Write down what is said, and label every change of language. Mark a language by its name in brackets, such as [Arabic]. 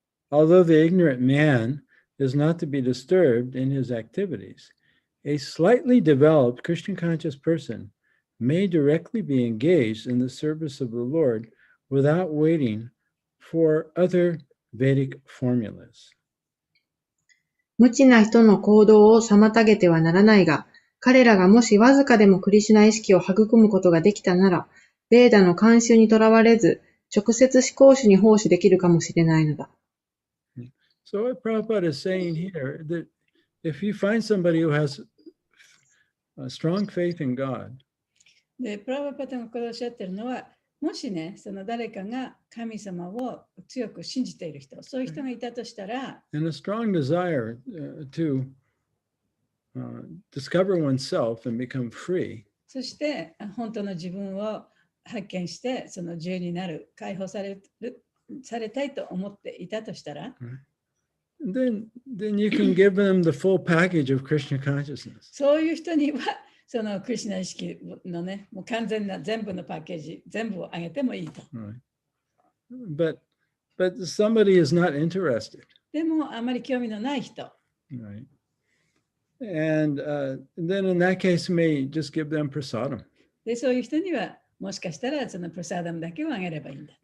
[English] Although the ignorant man is not to be disturbed in his activities, a slightly developed Christian conscious person may directly be engaged in the service of the Lord without waiting for other Vedic formulas. [Japanese] 無知な人の行動を妨げてはならないが、彼らがもしわずかでもクリシュナ意識を育むことができたなら、ベーダの慣習にとらわれず、直接思考主に奉仕できるかもしれないのだ。 [English] So what Prabhupada is saying here, that if you find somebody who has a strong faith in God, [Japanese] で、プラバパタがこれをおっしゃってるのは、もしね、その誰かが神様を強く信じている人、そういう人がいたとしたら、 [English] and a strong desire to discover oneself and become free, [Japanese] そして本当の自分を発見して、その自由になる、解放されたいと思っていたとしたら、 [English] then you can give them the full package of Krishna consciousness. [Japanese] そういう人には、そのクリシュナ意識のね、もう完全な全部のパッケージ、全部をあげてもいいと。 [English] Right. But somebody is not interested. [Japanese] でも、あまり興味のない人。 [English] Right. And then in that case, may just give them prasadam. [Japanese] で、そういう人には、もしかしたらそのプラサダムだけをあげればいいんだ。